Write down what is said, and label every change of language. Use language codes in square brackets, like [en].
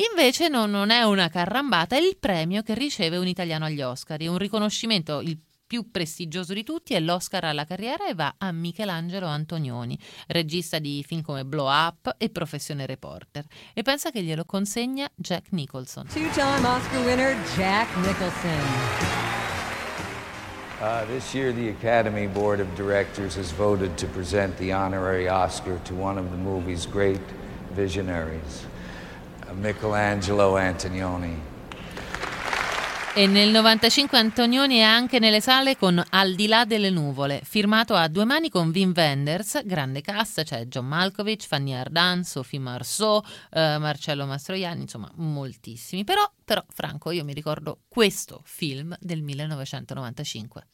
[it] Invece non è una carrambata, è il premio che riceve un italiano agli Oscar. È un riconoscimento, il più prestigioso di tutti, è l'Oscar alla carriera e va a Michelangelo Antonioni, regista di film come Blow Up e Professione Reporter. E pensa che glielo consegna Jack Nicholson. [en] Two-time Oscar winner Jack Nicholson. This year the Academy Board of Directors has voted to present the honorary Oscar to one of the movie's great visionaries, Michelangelo Antonioni. [it] E nel 95 Antonioni è anche nelle sale con Al di là delle nuvole, firmato a due mani con Wim Wenders, grande cast, c'è cioè John Malkovich, Fanny Ardant, Sophie Marceau, Marcello Mastroianni, insomma moltissimi. Però Franco, io mi ricordo questo film del 1995.